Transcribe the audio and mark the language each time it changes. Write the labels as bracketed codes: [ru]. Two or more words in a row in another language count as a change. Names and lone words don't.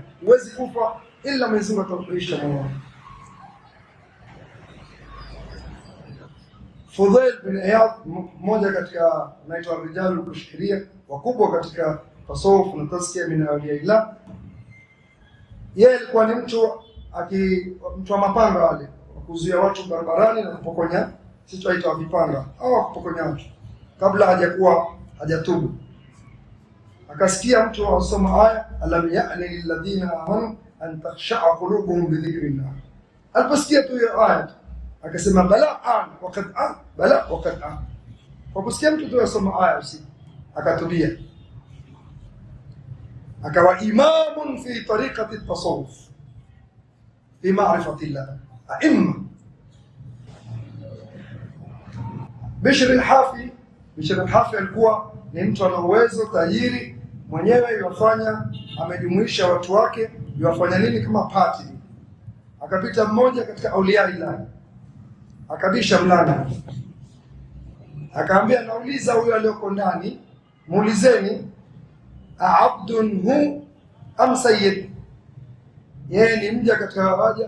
[sw] Huwezi kufa ila Mwenyezi Mungu atakuisha moyo wako. Fudhail bin Iyad, mmoja katika naitwa rijalul kushkiria wakubwa katika tasawuf na tazkia [ar] من أولياء الله, [sw] yeye alikuwa ni mtu wa mapanga wale kuzuia watu barabarani na kupokonya, sisi tunaita vipanga au kupokonya watu, kabla hajatubu. Akasikia mtu anasoma aya [ar] ألم يأن للذين آمنوا أن تخشع قلوبهم بذكر الله. [sw] Aliposikia tu hiyo aya akasema [ar] بلى آن وقد آن بلى وقد آن. [sw] Kwa kusikia mtu tu anasoma aya usiku akatubia, akawa [ar] إماما في طريقة التصوف في معرفة الله, [sw] aimma. Bishr al-Hafi alikuwa ni mtu ana uwezo, tajiri mwenyewe, yafanya amejumuisha watu wake, yafanya nini kama party. Akapita mmoja katika [ar] أولياء الله, [sw] akabisha mlango, akaambia nauliza huyo aliyoko ndani, muulizeni [ar] أعبد هو أم سيد, [sw] yeye ni mja katika waja.